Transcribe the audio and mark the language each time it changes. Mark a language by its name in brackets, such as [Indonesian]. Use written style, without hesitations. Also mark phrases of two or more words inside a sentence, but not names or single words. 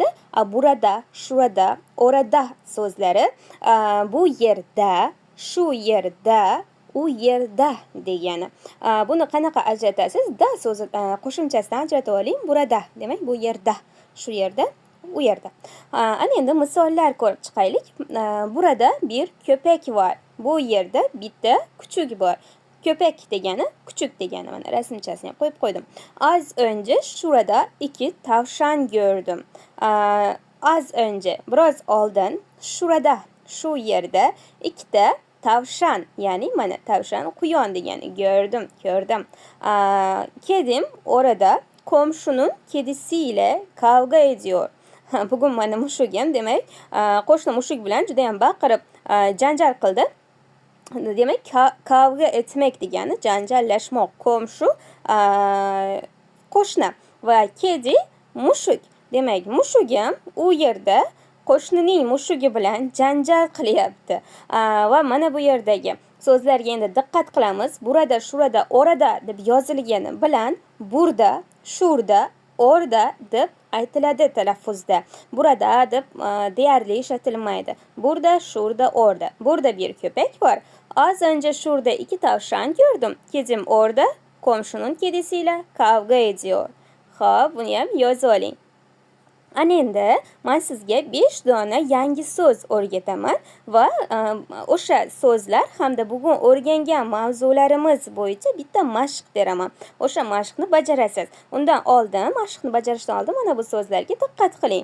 [Turkish] Burada, shurada, orada [Uzbek] so'zlari bu yerda, shu yerda, u yerda degani. Buni qanaqa ajratasiz? Da so'zi qo'shimchasidan ajratib oling. Burada, demak bu yerda, shu yerda, u yerda. Ana endi misollar ko'rib chiqaylik. [Turkish] Burada bir köpek var. [Uzbek] Bu yerda bitta kuchuk bor. Köpek degani kuchuk degani. Mana rasmchasini qo'yib qo'ydim. [Turkish] Az önce şurada 2 tavşan gördüm. Az önce, [Uzbek] biroz oldin, şurada, shu yerda 2 ta tavşan, ya'ni mana tavşan quyon degani. Ko'rdim. [Turkish] Kedim orada komşunun kedisiyle kavga ediyor. [Uzbek] Bugun mana mushuk ham, demak, qo'shni mushuk bilan juda ham baqirib janjal qildi. Demak, [Turkish] kavga etmek [Uzbek] degani janjallashmoq. Komshu qo'shni va kedi mushuk. Demak, mushuk ham u yerda qo'shnining mushugi bilan janjal qilyapti. Va mana bu yerdagi so'zlarga endi diqqat qilamiz. [Turkish] Burada, shurada, orada [Uzbek] deb yozilgani bilan [Turkish] burada, shurda, orda [Uzbek] deb aytiladi talaffuzda. Burada deb deyarli ishlatilmaydi. [Turkish] Burada, shurda, orda. Burada bir köpek var. Az önce şurada 2 tavşan gördüm. Kedim orada komşunun kedisiyle kavga ediyor. [Uzbek] Xo'p, buni ham yozib oling. Ana endi men sizga 5 dona yangi so'z o'rgataman va o'sha so'zlar hamda bugun o'rgangan mavzularimiz bo'yicha bitta mashq beraman. O'sha mashqni bajarasiz. Undan oldin, mashqni bajarishdan oldin mana bu so'zlarga diqqat qiling.